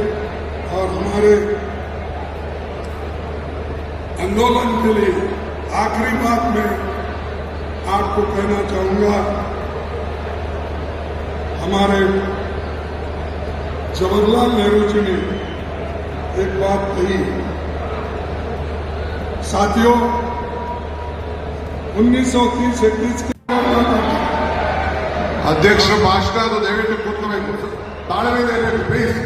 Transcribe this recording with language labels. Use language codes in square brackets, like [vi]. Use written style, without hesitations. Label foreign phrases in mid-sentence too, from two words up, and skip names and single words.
[hi] और हमारे आंदोलन के लिए आखिरी बात में आपको कहना चाहूंगा, हमारे जवाहरलाल नेहरू जी ने एक बात कही, साथियों, 1930-31 [kn] ಅಧ್ಯಕ್ಷರ ಭಾಷಣ ಅದು ದಯವಿಟ್ಟು ಕೂತ್ಕೋಬೇಕು, ತಾಳ್ಮೆಯಿಂದ ಇರಬೇಕು ಪ್ಲೀಸ್.